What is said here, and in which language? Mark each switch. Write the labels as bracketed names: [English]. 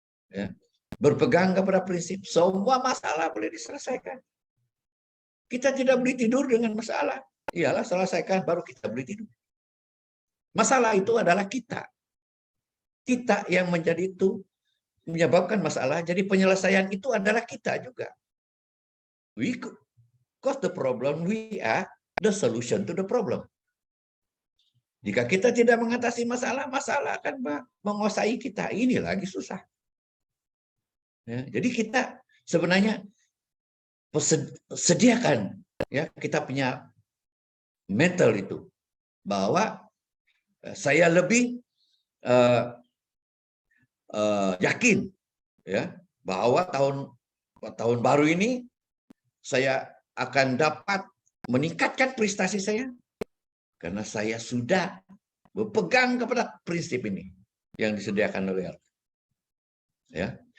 [Malay] Ya. Berpegang kepada prinsip semua masalah boleh diselesaikan. Kita tidak boleh tidur dengan masalah. Iyalah selesaikan baru kita boleh tidur. Masalah itu adalah kita. Kita yang menjadi itu menyebabkan masalah. Jadi penyelesaian itu adalah kita juga. [English] We cause the problem, we are the solution to the problem. [Malay] Jika kita tidak mengatasi masalah, masalah akan menguasai kita. Ini lagi susah. Ya, jadi kita sebenarnya sediakan, ya, kita punya mental itu bahwa saya lebih yakin, ya, bahwa tahun baru ini saya akan dapat meningkatkan prestasi saya karena saya sudah berpegang kepada prinsip ini yang disediakan oleh Allah. Ya.